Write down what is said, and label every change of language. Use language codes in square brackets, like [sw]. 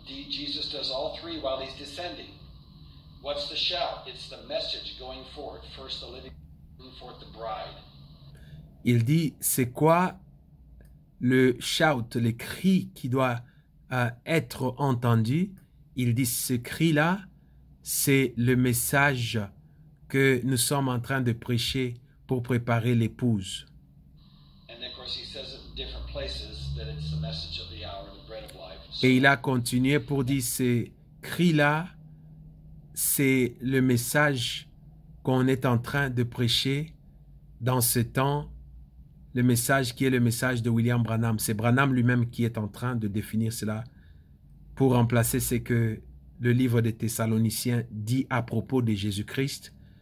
[en] Jesus does all three while he's descending. What's the shout? It's the message going forth. First the living, bring forth the bride. [fr] Il dit, c'est quoi le shout, le cri qui doit être entendu? Il dit, ce cri-là, c'est le message que nous sommes en train de prêcher pour préparer l'épouse. [en] And then, of course, he says it in different places that it's the message of the hour, the bread of life. So, [fr] Et il a continué pour dire, ce cri-là, c'est le message qu'on est en train de prêcher dans ce temps, le message qui est le message de William Branham. C'est Branham lui-même qui est en train de définir cela pour remplacer ce que le livre des Thessaloniciens dit à propos de Jésus-Christ.